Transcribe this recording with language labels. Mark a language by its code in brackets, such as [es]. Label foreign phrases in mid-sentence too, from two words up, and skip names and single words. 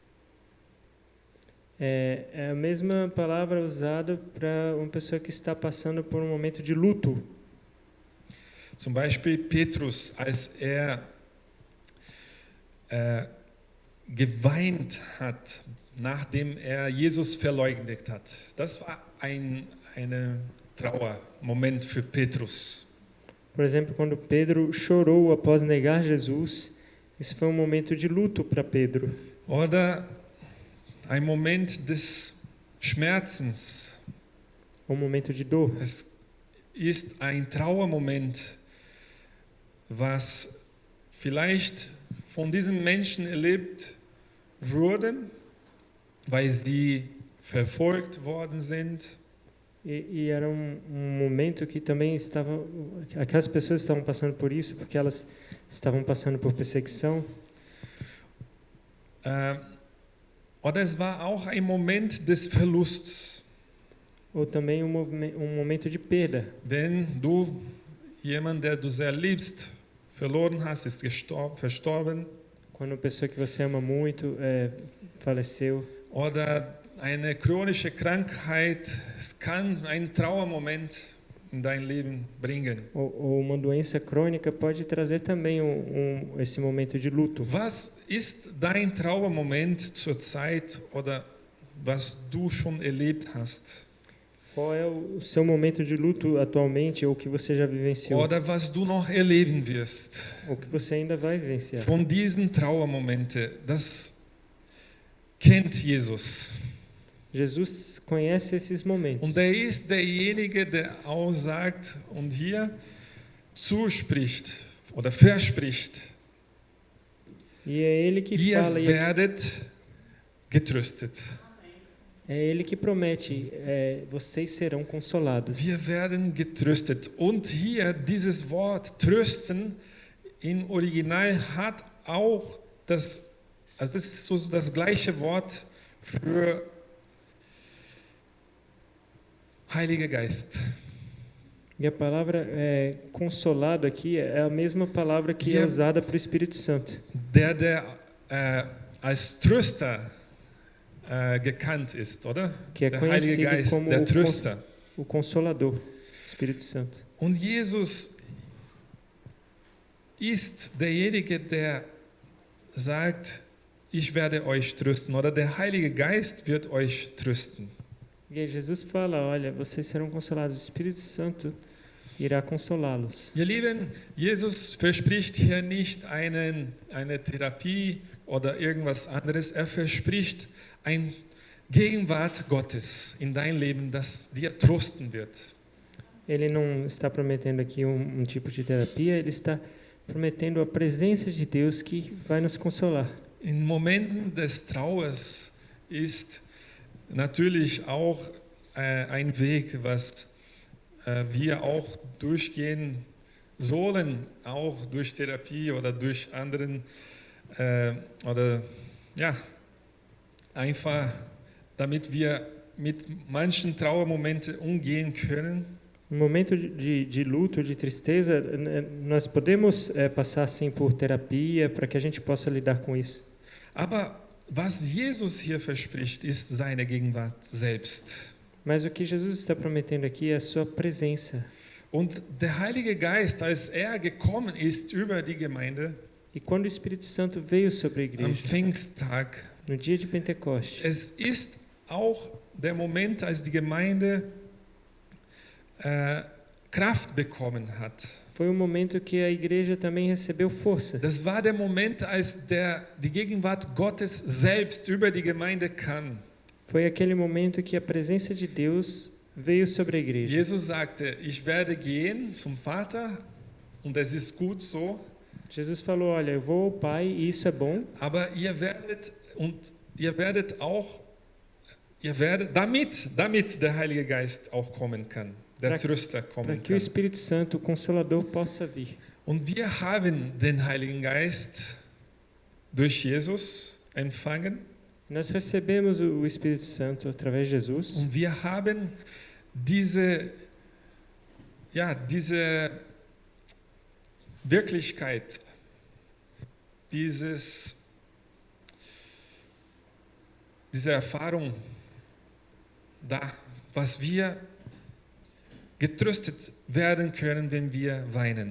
[pt] é a mesma palavra usada para uma pessoa que está passando por um momento de luto. [de] Zum Beispiel Petrus, als er geweint hat, nachdem er Jesus verleugnet hat. Das war ein Trauermoment für Petrus. [pt] Por exemplo, quando Pedro chorou após negar Jesus, esse foi um momento de luto para Pedro. [de] Oder ein Moment des Schmerzens. [pt] Um momento de dor. [de] Es ist ein Trauermoment, was vielleicht von diesen Menschen erlebt wurden, weil sie verfolgt worden sind. [pt] E era um momento que também aquelas pessoas estavam passando por isso, porque elas estavam passando por perseguição. [de] Oder es war auch ein Moment des Verlusts. [pt] Ou também um momento de perda. [de] Wenn du jemanden, der du sehr liebst, verloren hast, ist verstorben. [pt] Quando uma pessoa que você ama muito faleceu. [de] Oder eine chronische Krankheit, es kann einen Trauermoment in dein Leben bringen. [pt] Ou uma doença crônica pode trazer também esse momento de luto. [de] Was ist dein Trauermoment zurzeit oder was du schon erlebt hast? [pt] Qual é o seu momento de luto atualmente ou que você já vivenciou? [de] Oder was du noch erleben wirst? [pt] Ou que você ainda vai vivenciar? [de] Von diesen Trauermomente, das kennt Jesus. [pt] Jesus conhece esses momentos. [de] Und er ist derjenige, der aussagt und hier zuspricht oder verspricht. [pt] E é ele que [de] Ihr [pt] fala, [de] werdet getröstet. [pt] é ele que promete, vocês serão consolados. [de] Wir werden getröstet. Und hier dieses Wort trösten im Original hat auch das ist so das gleiche Wort für Heiliger Geist. [pt] E a palavra consolado aqui é a mesma palavra que é usada para o Espírito Santo. [de] Der als Tröster gekannt ist, oder? [pt] Que é [de] Der Heilige [pt] conhecido [de] Geist, [pt] como [de] der Tröster. [pt] o Consolador, Espírito Santo. [de] Und Jesus ist derjenige, der sagt, ich werde euch trösten, oder der Heilige Geist wird euch trösten. [pt] E aí Jesus fala, olha, vocês serão consolados. O Espírito Santo irá consolá-los. [de] Ihr Lieben, Jesus verspricht hier nicht eine Therapie oder irgendwas anderes. Er verspricht ein Gegenwart Gottes in dein Leben, das dir trösten wird. [pt] Ele não está prometendo aqui um tipo de terapia, ele está prometendo a presença de Deus que vai nos consolar. [de] In Momenten des Trauers ist natürlich auch ein Weg, was wir auch durchgehen sollen, auch durch Therapie oder durch anderen oder ja, einfach damit wir mit manchen Trauermomenten umgehen können. [pt] No momento de luto, de tristeza, nós podemos passar sim por terapia para que a gente possa lidar com isso. [de] Aber was Jesus hier verspricht, ist seine Gegenwart selbst. [pt] Mas o que Jesus está prometendo aqui é a sua presença. [de] Und der Heilige Geist, als er gekommen ist über die Gemeinde [pt] E quando o Espírito Santo veio sobre a [de] am [pt] igreja, [de] Pfingsttag, [pt] no dia de Pentecostes, [de] es ist auch der Moment, als die Gemeinde Kraft bekommen hat. [pt] foi um momento que a igreja também recebeu força. [de] Das war der Moment, als die Gegenwart Gottes selbst über die Gemeinde kam. [pt] Foi aquele momento que a presença de Deus veio sobre a igreja. [de] Jesus sagte, ich werde gehen zum Vater und es ist gut so, [pt] Jesus falou, olha, eu vou ao Pai e isso é bom, [de] aber damit der Heilige Geist auch kommen kann, der Tröster [pt] para [de] kommen [pt] que o [de] kann. [pt] Espírito Santo, o Consolador, possa vir. [de] Und wir haben den Heiligen Geist durch Jesus empfangen [pt] Nós recebemos o Espírito Santo através de Jesus [de] und wir haben diese Wirklichkeit, diese Erfahrung da, was wir getröstet werden können, wenn wir weinen.